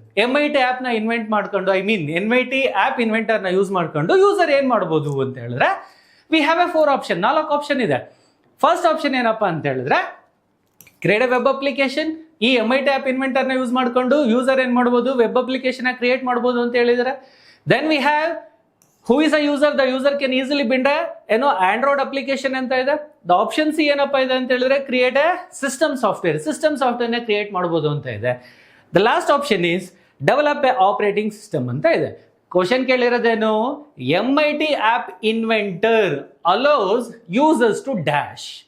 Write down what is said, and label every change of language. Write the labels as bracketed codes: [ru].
[kn] MIT app ನ invent ಮಾಡ್ಕೊಂಡು, MIT app inventor ನ ಯೂಸ್ ಮಾಡ್ಕೊಂಡು ಯೂಸರ್ ಏನ್ ಮಾಡಬಹುದು ಅಂತ ಹೇಳಿದ್ರೆ, [en] we have a 4 option, [kn] 4 option ಇದೆ. [en] first option [kn] ಏನಪ್ಪಾ ಅಂತ ಹೇಳಿದ್ರೆ, [en] Create a web application. [kn] ಈ MIT ಆಪ್ ಇನ್ವೆಂಟರ್ ನ ಯೂಸ್ ಮಾಡ್ಕೊಂಡು ಯೂಸರ್ ಏನ್ ಮಾಡಬಹುದು, ವೆಬ್ ಅಪ್ಲಿಕೇಶನ್ ಕ್ರಿಯೇಟ್ ಮಾಡಬಹುದು ಅಂತ ಹೇಳಿದ್ರೆ. [en] Then we have Who is a user? The user can easily build a Android application [kn] ಅಂತ ಇದೆ. ದ ಆಪ್ಷನ್ ಸಿ ಏನಪ್ಪ ಇದೆ ಅಂತ ಹೇಳಿದ್ರೆ ಕ್ರಿಯೇಟ್ ಎ ಸಿಸ್ಟಮ್ ಸಾಫ್ಟ್ವೇರ್ನ ಕ್ರಿಯೇಟ್ ಮಾಡ್ಬೋದು ಅಂತ ಇದೆ. [en] the last option is develop a operating system [kn] ಅಂತ ಇದೆ. Question ಕೇಳಿರೋದೇನು, [en] MIT app inventor allows users to dash.